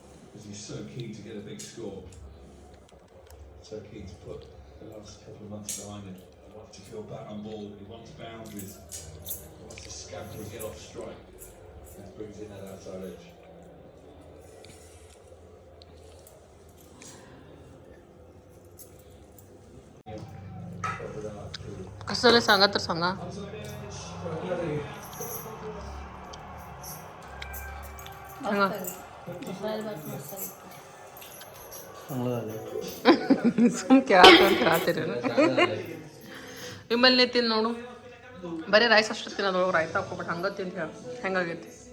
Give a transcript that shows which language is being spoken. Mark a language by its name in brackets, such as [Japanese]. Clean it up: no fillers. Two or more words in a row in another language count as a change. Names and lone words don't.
[English] because he's so keen to get a big score. So keen to put the last couple of months behind him. He wants to feel back on ball. He wants boundaries. He wants to scamper and get off strike. This brings in that outside edge. [Marathi] कसं झालं सांगा तर सांगा. [Kannada] ಸುಮ್ ಕೇಳತ್ತೀರಿ ವಿಮಲ್ನೇ ತಿಂದು ನೋಡು. ಬರೀ ರೈಸ್ ಅಷ್ಟು ತಿನ್ನೋದ್ರೊಳಗೆ ರಾಯ್ತಾ ಹಾಕೋಬಿಟ್ಟು ಹಂಗೆ ತಿಂದು ಹೇಳು ಹೆಂಗಾಗೈತಿ.